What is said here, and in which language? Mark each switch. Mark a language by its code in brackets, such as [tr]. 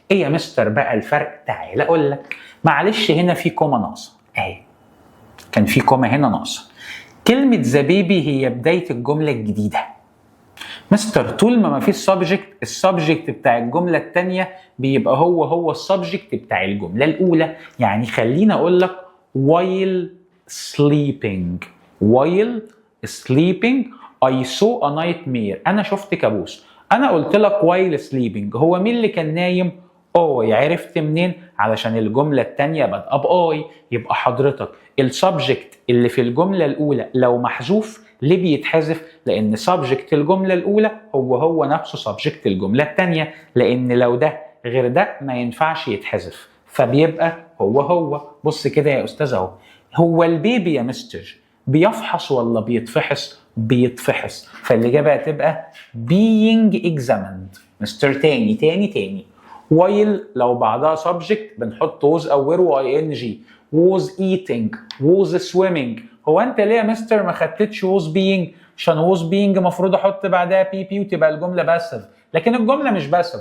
[ar] ايه يا مستر بقى الفرق؟ تعال اقول لك. معلش هنا في كومة ناقصة اهي، كان في كومة هنا ناقصة. كلمة ذا بيبي هي بداية الجملة الجديدة. مستر طول ما فيش سبجكت، السبجكت بتاع الجملة الثانية بيبقى هو السبجكت بتاع الجملة الأولى. يعني خليني أقول لك [en] while sleeping. while sleeping I saw a nightmare. [ar] أنا شفت كابوس. أنا قلت لك [en] while sleeping، [ar] هو مين اللي كان نايم؟ عرفت منين؟ علشان الجملة الثانية بادئة بأي. يبقى حضرتك السبجكت اللي في الجملة الأولى لو محذوف ليه بيتحذف؟ لأن سبجكت الجملة الأولى هو نفسه سبجكت الجملة الثانية، لأن لو ده غير ده ما ينفعش يتحذف، فبيبقى هو. بص كده يا أستاذ أهو. هو البيبي يا مستر بيفحص ولا بيتفحص؟ بيتفحص، فالإجابة هتبقى [en] being examined. [ar] مستر تاني while لو بعدها subject بنحط was أو were و ing. [en] was eating، was swimming. [ar] هو انت ليه يا مستر ما خدتش [en] was being؟ [ar] عشان was being مفروض احط بعدها PP وتبقى الجمله باسف، لكن الجمله مش باسف.